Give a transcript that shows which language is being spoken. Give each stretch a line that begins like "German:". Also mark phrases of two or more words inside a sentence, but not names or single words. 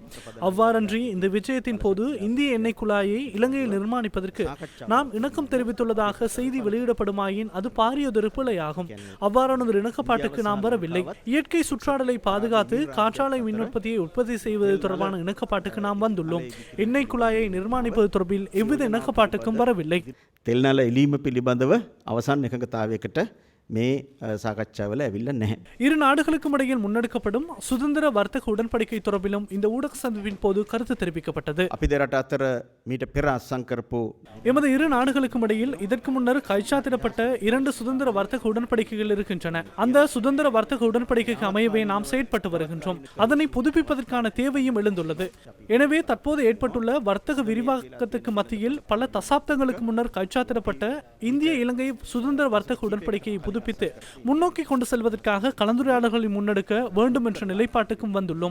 Tamil: அவ்வாறன்றி இந்த விஜயத்தின் போது இந்திய எண்ணெய் குழாயை இலங்கையில் நிர்மாணிப்பதற்கு நாம் இணக்கம் தெரிவித்துள்ளதாக செய்தி வெளியிடப்படுமாயின் அது பாரியதொரு பிழையாகும். அவ்வாறான ஒரு இணக்கப்பாட்டுக்கு நாம் வரவில்லை. இயற்கை சுற்றாடலை பாதுகாத்து காற்றாலை மின் உற்பத்தியை உற்பத்தி செய்வது தொடர்பான இணக்கப்பாட்டுக்கு நாம் வந்துள்ளோம். எண்ணெய் குழாயை நிர்மாணிப்பது தொடர்பில் எவ்வித இணக்கப்பாட்டுக்கும் வரவில்லை.
Sinhala: තෙල්නල එලීම පිළිබඳව අවසන් එකඟතාවයකට මේ සාකච්ඡාවල ඇවිල්ලා නැහැ.
Tamil: இரு நாடுகளுக்கும் இடையில் முன்னெடுக்கப்படும் சுதந்திர வர்த்தக உடன்படிக்கை தொடர்பிலும் இந்த ஊடக சந்திப்பின் போது கருத்து தெரிவிக்கப்பட்டது.
Sinhala: අපි දෙරට අතර මීට පෙර අත්සන් කරපු
Tamil: எமது இரு நாடுகளுக்கும் இடையில் இதற்கு முன்னர் கைச்சாத்திடப்பட்ட 2 சுதந்திர வர்த்தக உடன்படிக்கைகள் இருக்கின்றன. அந்த சுதந்திர வர்த்தக உடன்படிக்கைக்கு அமையவே நாம் செயற்பட்டு வருகின்றோம். அதனை புதுப்பிப்பதற்கான தேவையும் எழுந்துள்ளது. எனவே தற்போது ஏற்பட்டுள்ள வர்த்தக விரிவாக்கத்துக்கு மத்தியில் பல தசாப்தங்களுக்கு முன்னர் கைச்சாத்திடப்பட்ட இந்திய இலங்கை சுதந்திர வர்த்தக உடன்படிக்கையை புதுப்பித்து முன்னோக்கி கொண்டு செல்வதற்காக கலந்துரையாடல்களை முன்னெடுக்க வேண்டும் என்ற நிலைப்பாட்டுக்கும் வந்துள்ளோம்.